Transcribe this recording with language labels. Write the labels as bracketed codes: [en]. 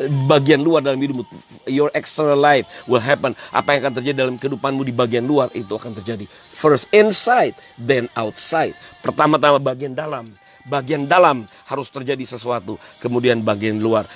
[id] Bagian luar dalam hidupmu. [en] Your external life will happen. [id] Apa yang akan terjadi dalam kehidupanmu di bagian luar, itu akan terjadi. [en] First inside, then outside. [id] Pertama-tama bagian dalam. Bagian dalam harus terjadi sesuatu, kemudian bagian luar.